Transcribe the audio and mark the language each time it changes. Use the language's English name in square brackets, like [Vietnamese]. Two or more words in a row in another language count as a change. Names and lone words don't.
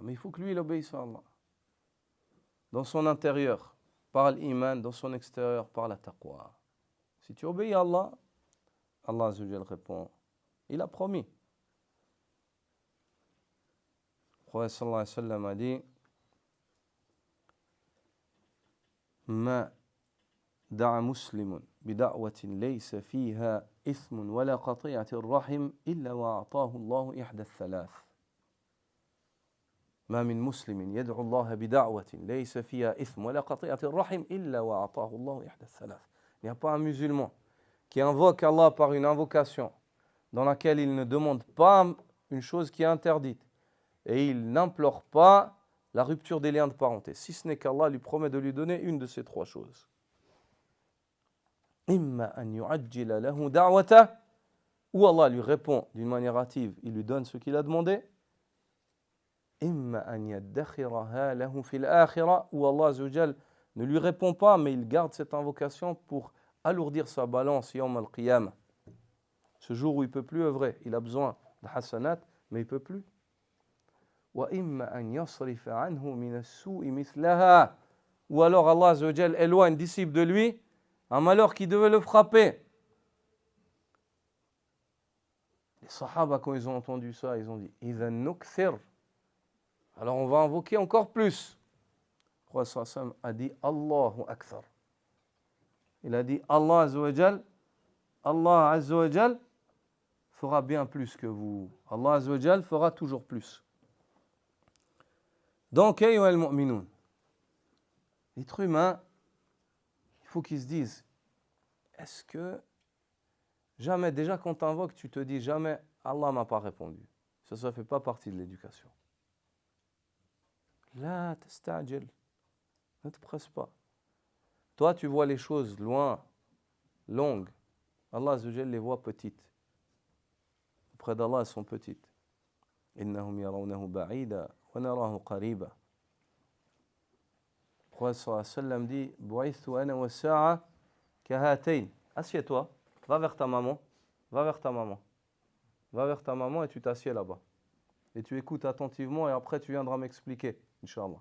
[French] Mais il faut que lui, il obéisse à Allah. Dans son intérieur, par l'iman, dans son extérieur, par la taqwa. Si tu obéis à Allah, Allah [Arabic] عز وجل [French] répond. Il a promis. Le prophète [Arabic] صلى الله عليه وسلم [French] a dit [Arabic] ما دعا مسلم بدعوة ليس فيها إثم ولا قطيعة رحم إلا أعطاه الله إحدى الثلاث. ما من مسلم يدعو الله بدعوة ليس فيها إثم ولا قطيعة رحم إلا أعطاه الله إحدى الثلاث. [French] Il n'y a pas un musulman qui invoque Allah par une invocation dans laquelle il ne demande pas une chose qui est interdite et il n'implore pas la rupture des liens de parenté, si ce n'est qu'Allah lui promet de lui donner une de ces trois choses. [Arabic] إما أن يعجل له دعوته, [French] ou Allah lui répond d'une manière hâtive, il lui donne ce qu'il a demandé. [Arabic] إما أن يدخرها له في الآخرة, [French] ou Allah [Arabic] عز وجل [French] ne lui répond pas, mais il garde cette invocation pour alourdir sa balance [Arabic] يوم القيامة. [French] Ce jour où il ne peut plus œuvrer, il a besoin de hasanat, mais il ne peut plus. [Arabic] وَإِمَّا أَنْ يَصْرِفَ عَنْهُ مِنَ السُّوءِ مِثْلَهَا, [French] ou alors Allah [Arabic] عز وجل [French] éloigne disciple de lui un malheur qui devait le frapper. Les sahaba, quand ils ont entendu ça, ils ont dit [Arabic] إِذَا نُكْثِرْ, [French] alors on va invoquer encore plus. Le prophète [Arabic] صلى الله عليه وسلم [French] a dit [Arabic] الله أكثر. [French] Il a dit Allah [Arabic] عز وجل [French] fera bien plus que vous. Allah [Arabic] عز وجل [French] fera toujours plus. Donc, [Arabic] أيها المؤمنون, [French] l'être humain, il faut qu'il se dise, est-ce que jamais, déjà quand tu invoques, tu te dis jamais, Allah ne m'a pas répondu. Ça ne fait pas partie de l'éducation. [Arabic] لا تستعجل, [French] ne te presse pas. Toi, tu vois les choses loin, longues. Allah [Arabic] عز وجل [French] les voit petites. Auprès d'Allah, elles sont petites. [Arabic] إنهم يرونه بعيدا. [French] Le prophète [Arabic] صلى الله عليه وسلم [French] dit [Arabic] بعثت أنا والساعة كهاتين. [French] Assieds-toi, va vers ta maman, va vers ta maman. Va vers ta maman et tu t'assieds là-bas. Et tu écoutes attentivement et après tu viendras m'expliquer, Inch'Allah.